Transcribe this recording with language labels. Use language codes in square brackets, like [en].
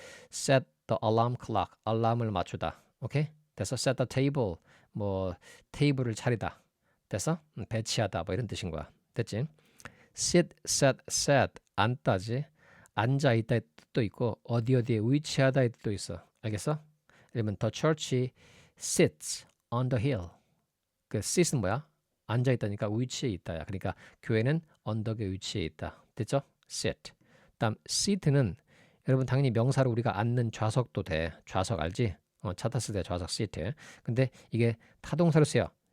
[en] set the alarm clock. [ko] 알람을 맞추다. 오케이? 됐어? [en] set the table. [ko] 뭐 테이블을 차리다. 됐어? 배치하다 뭐 이런 뜻인 거야. 됐지? set 앉다지. 앉아 있다 뜻도 있고 어디에 위치하다의 뜻도 있어. 알겠어? 예를 들면 [en] the church sits on the hill. [ko] 그 sit은 뭐야? 앉아 있다니까 위치에 있다야. 그러니까 교회는 언덕에 위치해 있다. 됐죠? sit. 다음 seat는 여러분 당연히 명사로 우리가 앉는 좌석도 돼. 좌석 알지? 차 탔을 때 좌석 seat. 근데 이게 타동사로 쓰여.